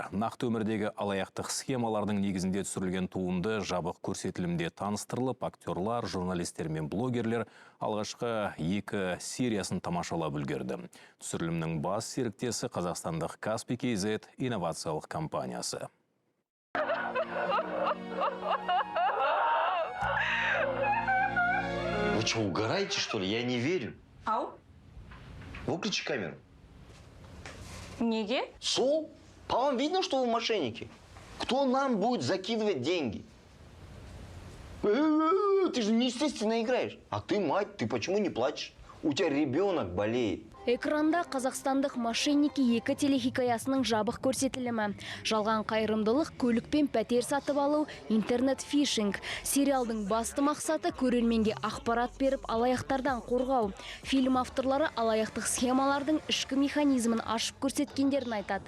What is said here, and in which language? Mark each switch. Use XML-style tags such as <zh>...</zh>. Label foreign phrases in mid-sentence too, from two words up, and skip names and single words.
<kk>Нақты өмірдегі алаяқтық схемалардың негізінде түсірілген туынды жабық көрсетілімде таныстырылып, актерлар, журналистер мен блогерлер алғашқы 2 сериясын тамашалап үлгерді. Түсірілімнің бас серіктесі қазақстандық Каспий KZ инновациялық компаниясы.</kk> <ru>Вы что, угораете, что ли? Я не верю. Ау? Выключи камеру.</ru> <kk>Неге? Сол?</kk> <ru>По вам видно, что вы мошенники? Кто нам будет закидывать деньги? Ты же неестественно играешь. А ты мать, ты почему не плачешь? У тебя ребенок болеет.</ru> <kk>Экранда қазақстандық «Мошенники» 2 телехикаясының жабық көрсетілімі. Жалған қайырымдылық, көлік пен пәтер сатып алу, интернет-фишинг. Сериалдың басты мақсаты көрерменге ақпарат беріп, алаяқтардан қорғау. Фильм авторлары алаяқтық схемалардың ішкі механизмін ашып көрсеткендерін айтады.</kk>